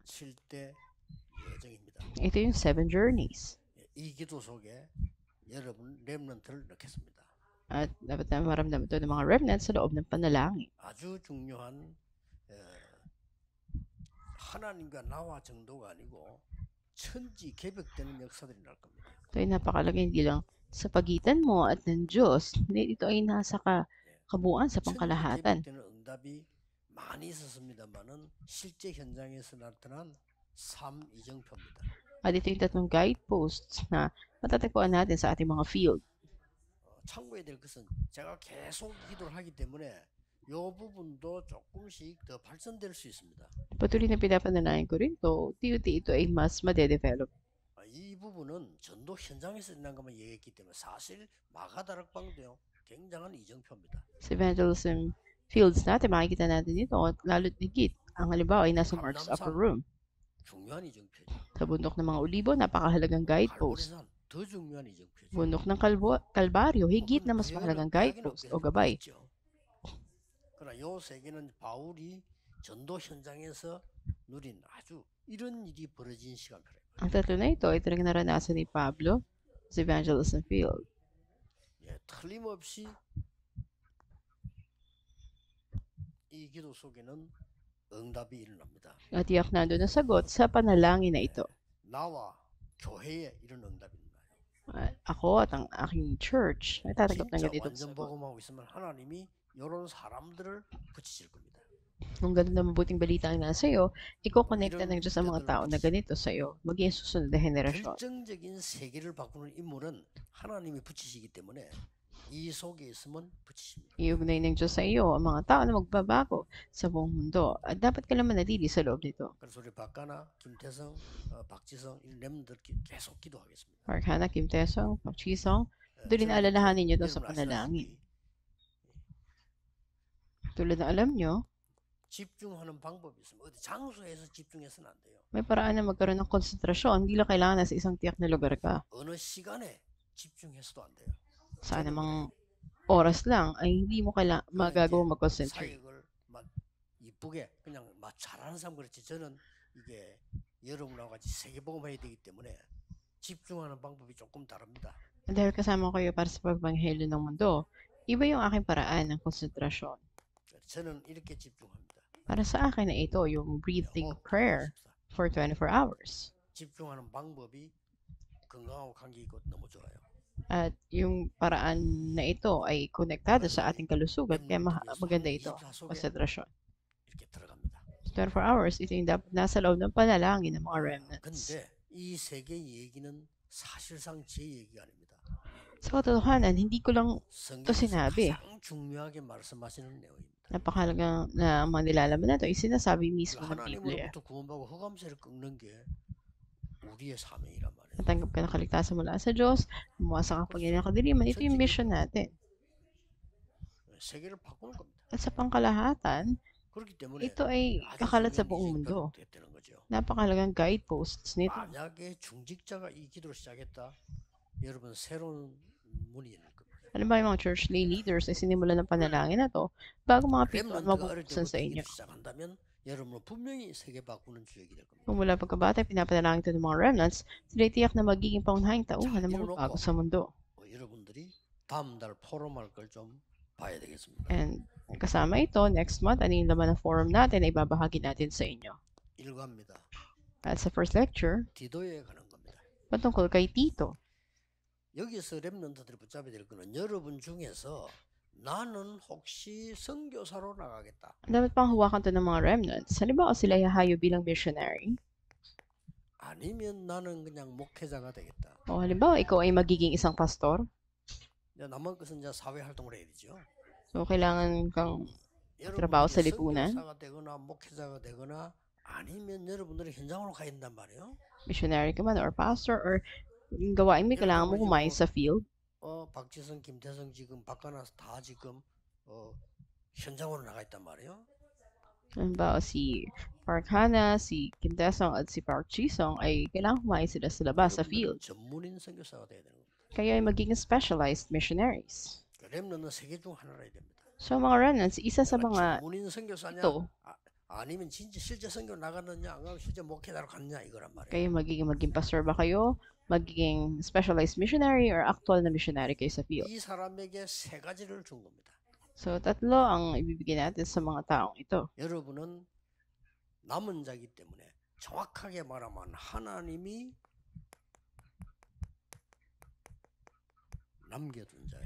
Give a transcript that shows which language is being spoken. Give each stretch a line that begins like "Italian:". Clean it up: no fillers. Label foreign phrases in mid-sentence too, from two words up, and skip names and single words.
Korean: 7대 여정입니다.
Filipino: Ito yung 7 journeys.
Korean: 이 기도 속에 여러분 렘넌트를 넣겠습니다.
Filipino: At dapat na maramdaman ito ng mga remnants sa loob ng panalangin.
Korean: 아주 중요한 하나님과 나와 정도가 아니고 천지 개벽되는 역사들이 날 겁니다.
Filipino: Ito ay napakalaga hindi lang sa pagitan mo at ng Diyos. Ito ay nasa kabuuan sa pangkalahatan.
Korean: 천지 개벽되는 응답이 많이 있었습니다만은 실제 현장에서 나타난 삶 이정표입니다.
Filipino: At ito yung 3 guideposts na matatagpuan natin sa ating mga field.
Korean: 참고해야 될 것은 제가 계속 기도를 하기 때문에 이 부분도 조금씩 더 발전될 수 있습니다.
Filipino: Patuloy na pinapanalangin ko rin to, unti-unti ito ay mas madedevelop.
Korean: 이 부분은 전도 현장에서 일어난 것만 얘기했기 때문에 사실 마가다락방도요 굉장한 이정표입니다.
Filipino: Sa
English: evangelism fields
Filipino: natin, makikita natin ito at lalo't higit. Ang halimbawa ay nasa Mark's Upper Room.
Korean: 중요한 이정표죠.
Filipino: Sa bundok ng mga Olibo, napakahalagang guidepost.
Korean: 갈보리산 더 중요한 이정표죠.
Filipino: Bundok ng Kalbaryo, higit na mas mahalagang guidepost o gabay.
Korean: 그러나 요 세 개는 바울이 전도 현장에서 누린 아주 이런 일이 벌어진 시간표예요.
Filipino: Ang 3 na ito ay talagang naranasan ni Pablo sa
English: evangelism field.
Korean: 틀림없이 이 기도 속에는 응답이 일어납니다.
Filipino: At tiyak na doon ang sagot sa panalangin na ito.
Korean: 나와 교회에 이런 응답이 일어나요.
Filipino: Ako at ang aking church ay tatanggap ng
Korean: 진짜
Filipino: ganitong
Korean: 완전
Filipino: sagot.
Korean: 복음하고 있으면 하나님이 이런 사람들을 붙이실 겁니다.
Filipino: Kung ganun na mabuting balita ang nasa iyo, iko-connecta ng Diyos ang mga tao na ganito sa iyo, maging susunod na henerasyon.
Korean: 결정적인 세계를 바꾸는 인물은 하나님이 붙이시기 때문에 이 속에 있으면 붙이십니다.
Filipino: Iugnay ng Diyos sa iyo ang mga tao na magbabago sa buong mundo at dapat ka naman natili sa loob nito.
Korean: 그래서 우리 박가나, 김태성, 박지성 이 렘들 계속 기도하겠습니다.
Filipino: Mark Hana, Kim Taesong, Park Ji-sung, Ito rin
Korean: 저는
Filipino: alalahanin nyo to sa
Korean: 여러분
Filipino: panalangin.
Korean: 아시다시피
Filipino: Tulad na alam nyo,
Korean: 집중하는 방법이 있습니다. 어디 장소에서 집중해서는 안 돼요.
Filipino: may paraan na magkaroon ng konsentrasyon. Hindi lang kailangan nasa isang tiyak na lugar ka.
Korean: 어느 시간에 집중해서도 안 돼요.
Filipino: Sa
Korean: 저는
Filipino: anumang oras lang ay hindi mo magagawa mag-concentrate.
Korean: 사역을 막 이쁘게 그냥 막 잘하는 사람 그렇지 저는 이게 여러분하고 같이 세계복음해야 되기 때문에 집중하는 방법이 조금 다릅니다.
Filipino: Dahil kasama ko kayo para sa pagbanghelo ng mundo, iba yung aking paraan ng konsentrasyon.
Korean: 저는 이렇게 집중합니다.
Filipino: Para sa akin na ito, yung
English: breathing prayer for 24 hours.
Korean: 집중하는 방법이 건강하고 관계 있고 너무 좋아요.
Filipino: At yung paraan na ito ay konektado sa ating kalusugan, kaya maganda ito, konsentrasyon.
Korean: 이렇게 들어갑니다.
Filipino: 24 hours, ito yung dapat nasa loob ng panalangin ng mga remnants.
Korean: 근데 이 세계 얘기는 사실상 제 얘기가 아닙니다.
Filipino: Sa katotohanan, hindi ko lang ito
Korean: 성경에서
Filipino: sinabi.
Korean: 가장 중요하게 말씀하시는 내용입니다.
Filipino: Napakahalaga na mga nilalaman na ito, sinasabi mismo ng Biblia.
Korean: 하나님으로부터 구원받고 흑암세를 꺾는 게 우리의 사명이란 말이에요.
Filipino: Natanggap ka ng kaligtasan mula sa Diyos, gumawa sa kapangyarihan ng kadiliman, ito yung mission natin.
Korean: 세계를 바꾸는 겁니다.
Filipino: At sa pangkalahatan,
Korean: 그렇기 때문에
Filipino: ito ay kakalat sa buong mundo.
Korean: 되는 거죠.
Filipino: Napakahalagang guideposts nito.
Korean: 만약에 중직자가 이 기도를 시작했다, 여러분 새로운 문이 열릴 겁니다.
Filipino: Ano ba yung mga
English: church lay leaders
Filipino: ay sinimulan ng panalangin na to bago mga pintuan
Korean: 렘넌트가 어릴
Filipino: mabubuksan
Korean: 때부터
Filipino: sa
Korean: 이
Filipino: inyo.
Korean: 기도 시작한다면 여러분은 분명히 세계 바꾸는 주역이 될 겁니다.
Filipino: Kung mula pagkabata, pinapanalangin ito ng mga remnants, sila tiyak na magiging paunahing tauhan na magbabago sa mundo.
Korean: 여러분들이 다음 달 포럼할 걸 좀 봐야 되겠습니다.
Filipino: And kasama ito,
English: next month,
Filipino: ano yung laman ng forum natin ay babahagi natin sa inyo.
Korean: 일과입니다.
Filipino: At sa
English: first lecture,
Korean: 디도에 가는 겁니다.
Filipino: patungkol kay Tito.
Korean: 여기서 렘넌트들이 붙잡아야 될 거는 여러분 중에서 나는 혹시 선교사로 나가겠다.
Filipino: Dapat pang hawakan to ng mga remnants. Halimbawa sila hahayo bilang missionary.
Korean: 아니면 나는 그냥 목회자가 되겠다.
Filipino: O halimbawa ikaw ay magiging isang pastor.
Korean: 남은 것은 이제 사회 활동을 해야 되죠.
Filipino: So kailangan kang trabaho sa lipunan.
Korean: 선교사가 되거나 목회자가 되거나 아니면 여러분들이 현장으로 가야 된단 말이에요.
Filipino: Missionary ka man
English: or pastor or
Filipino: yung gawain mo, kailangan mo kumain sa field.
Korean: 박지성, 김태성 지금 바꿔놔서 다 지금 현장으로 나가 있단 말이에요.
Filipino: Halimbawa si Park Hana, si Kim Taesong at si Park Ji-sung ay kailangan kumain sila sa labas sa field.
Korean: 전문인 선교사가 돼야 되는 겁니다.
Filipino: Kaya ay magiging
English: specialized missionaries.
Korean: 렘넌트는 세계 중 하나라 해야 됩니다.
Filipino: So mga remnants, isa sa mga
Korean: 전문인 선교사냐
Filipino: ito,
Korean: 아니면 진짜 실제 선교 나가느냐 안 가면 실제 목회자로 갔냐 이거란 말이에요.
Filipino: kayo magiging pastor ba kayo? Magiging
English: specialized missionary or actual
Filipino: na missionary kayo sa field.
Korean: 이 사람에게 세 가지를 준 겁니다.
Filipino: So tatlo ang ibibigay natin sa mga taong ito.
Korean: 여러분은 남은 자이기 때문에 정확하게 말하면 하나님이 남겨둔 자예요.